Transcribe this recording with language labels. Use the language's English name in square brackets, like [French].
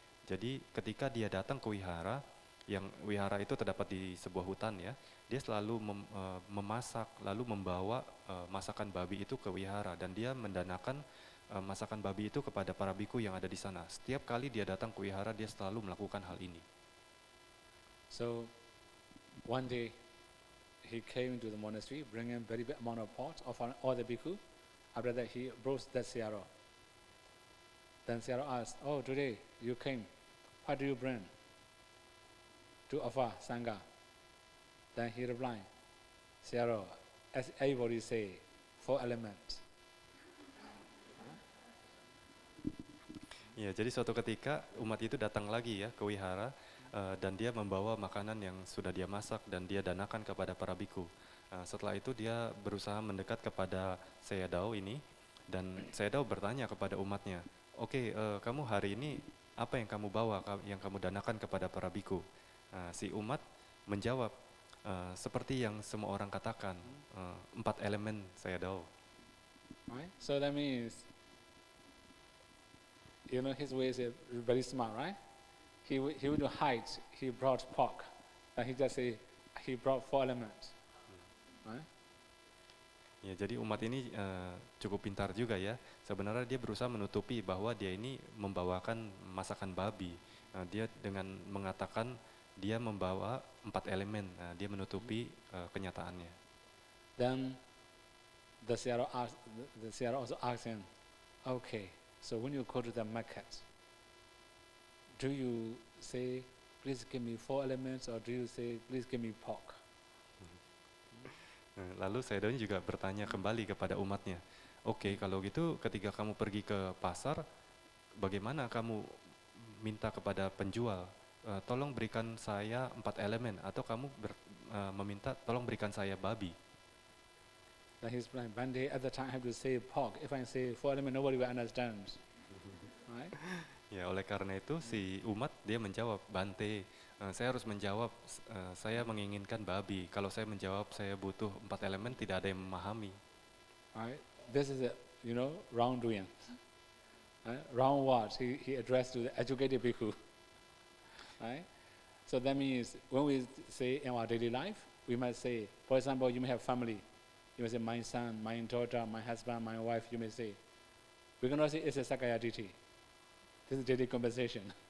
[Indonesian] Jadi ketika dia datang ke wihara, yang wihara itu terdapat di sebuah hutan ya, dia selalu memasak lalu membawa masakan babi itu ke wihara, dan dia mendanakan masakan babi itu kepada para biku yang ada di sana. Setiap kali dia datang ke wihara, dia selalu melakukan hal ini. [English] So one day he came to the monastery, bringing very big amount of pot of all the bhikkhu. After that he brought that Sayadaw. Then Sayadaw asked, "Oh, today you came. What do you bring to offer Sangha?" Then he replied, "Sayadaw, as everybody say, 4 elements." [Indonesian] Ya, jadi suatu ketika umat itu datang lagi ya ke wihara, dan dia membawa makanan yang sudah dia masak dan dia danakan kepada para biku. Setelah itu dia berusaha mendekat kepada Sayadaw ini, dan Sayadaw bertanya kepada umatnya, "Oke, kamu hari ini apa yang kamu bawa, yang kamu danakan kepada para biku?" Si umat menjawab, seperti yang semua orang katakan, 4 elemen Sayadaw. [English] Right? So that means, you know, his way is very smart, right? He would hide. He brought pork, and he just say he brought 4 elements, right? [Indonesian] Ya, jadi umat ini cukup pintar juga ya. Sebenarnya dia berusaha menutupi bahwa dia ini membawakan masakan babi. Dia dengan mengatakan dia membawa 4 elemen. Dia menutupi kenyataannya. [English] Then the Sayadaw also asked him, "Okay, so when you go to the market, do you say, 'Please give me 4 elements,' or do you say, 'Please give me pork'?" [Indonesian] Lalu Sayadaw juga bertanya kembali kepada umatnya, "Oke, kalau gitu ketika kamu pergi ke pasar, bagaimana kamu minta kepada penjual, tolong berikan saya 4 elemen, atau kamu meminta tolong berikan saya babi?" [English] Then he's like, "Bande, at the time I have to say pork. If I say 4 elements, nobody will understand." Right? [Indonesian] Ya, oleh karena itu si umat dia menjawab, "Bante, saya harus menjawab, saya menginginkan babi. Kalau saya menjawab saya butuh 4 elemen, tidak ada yang memahami." [English] Right? This is a, you know, wrong doing. Right? Wrong words he addressed to the educated bhikkhu. Right? So that means when we say in our daily life, we might say, for example, you may have family. You may say, "My son, my daughter, my husband, my wife," you may say. We cannot say it's a Sakaya Ditti. This is daily conversation.